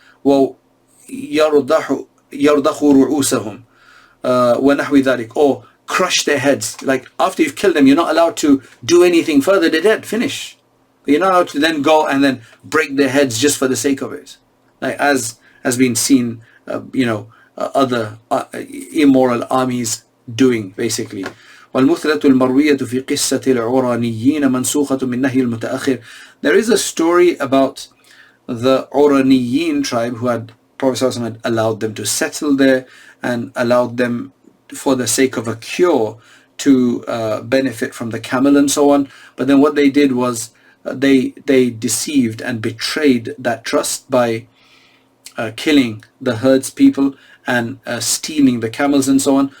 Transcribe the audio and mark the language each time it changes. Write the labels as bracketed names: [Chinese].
[Arabic] ويرضخ رؤوسهم ونحو ذلك, [English] or crush their heads. Like after you've killed them, you're not allowed to do anything further. They're dead, finish. But you're not allowed to then go and then break their heads just for the sake of it, like as has been seen, other immoral armies doing, basically. [Arabic] والمثلة المروية في قصة العرانيين منسوخة من نهي المتأخر. [English] There is a story about the Uraniyin tribe who had, Prophet ﷺ had allowed them to settle there and allowed them for the sake of a cure to benefit from the camel and so on. But then what they did was they deceived and betrayed that trust by killing the herds people and stealing the camels and so on.